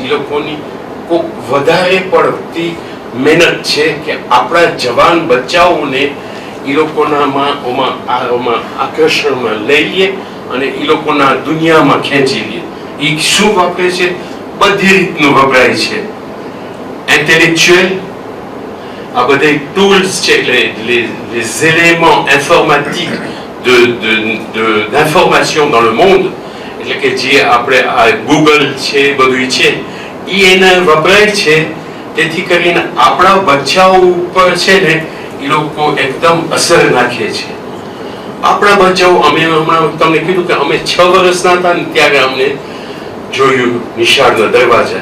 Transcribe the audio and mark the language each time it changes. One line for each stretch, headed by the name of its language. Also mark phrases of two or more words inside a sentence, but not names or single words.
Gujarati: એ લોકોની કોઈ વધારે પડતી મહેનત છે કે આપણા જવાન બચ્ચાઓને એ લોકોનામાં આકર્ષણમાં લઈએ અને એ લોકોના દુનિયામાં ખેંચી લઈએ. એ શું વાપરે છે? બધી રીતનું વપરાય છે. ઇન્ટેલેક્ચ્યુઅલ, આ બધા ટૂલ્સ છે,
French: les éléments informatiques d'information dans le monde,
Gujarati: એટલે કે જે આપણે આ ગૂગલ છે, બધું છે, એ એને વપરાય છે. તેથી કરીને આપણા બચ્ચાઓ ઉપર છે ને, એ લોકો એકદમ અસર નાખે છે. આપણા બચ્ચાઓ, અમે હમણાં તમને કીધું કે અમે 6 વર્ષના હતા ને ત્યારે અમને જોયું નિશાળના દરવાજા.